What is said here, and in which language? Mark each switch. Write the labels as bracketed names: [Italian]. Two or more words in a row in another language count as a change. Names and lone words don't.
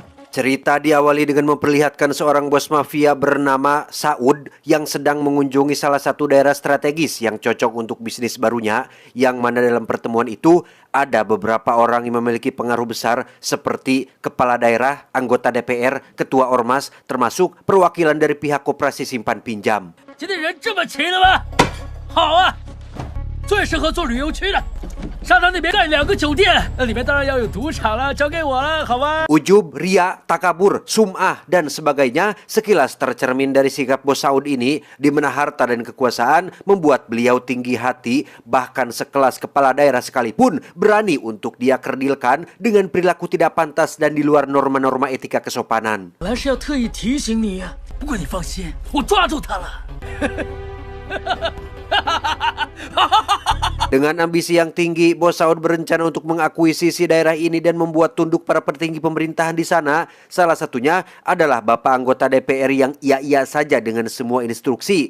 [Indonesian] Cerita diawali dengan memperlihatkan seorang bos mafia bernama Saud yang sedang mengunjungi salah satu daerah strategis yang cocok untuk bisnis barunya, yang mana dalam pertemuan itu ada beberapa orang yang memiliki pengaruh besar seperti kepala daerah, anggota DPR, ketua ormas, termasuk perwakilan dari pihak koperasi simpan pinjam. [Chinese] 最适合做旅游区的，沙滩那边盖2个酒店，那里面当然要有赌场了，交给我了，好吧？ [Indonesian] Ujub, ria, takabur, sum'ah, dan sebagainya sekilas tercermin dari sikap bos Saud ini, di mana harta dan kekuasaan membuat beliau tinggi hati, bahkan sekelas kepala daerah sekalipun berani untuk dia kerdilkan dengan perilaku tidak pantas dan di luar norma-norma etika kesopanan. [Chinese] 本来是要特意提醒你呀，不过你放心，我抓住他了。 [Indonesian] Dengan ambisi yang tinggi, bos Saud berencana untuk mengakuisisi daerah ini dan membuat tunduk para petinggi pemerintahan di sana. Salah satunya adalah bapak anggota DPR yang iya-iya saja dengan semua instruksi.